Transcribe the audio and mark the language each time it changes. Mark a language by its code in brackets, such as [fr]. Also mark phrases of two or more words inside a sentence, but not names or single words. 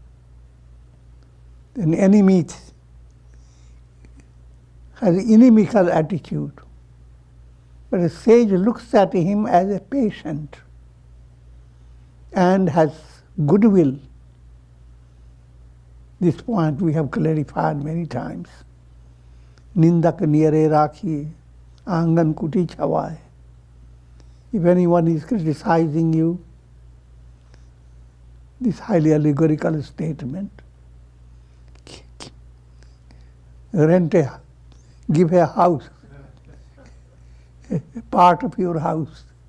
[en] An enemy has an inimical attitude, but a sage looks at him as a patient and has goodwill. This point we have clarified many times. [hi] निंदक नियरे राखिए, आँगन कुटी छवाये. [en] If anyone is criticizing you, this highly allegorical statement, give a house, a part of your house,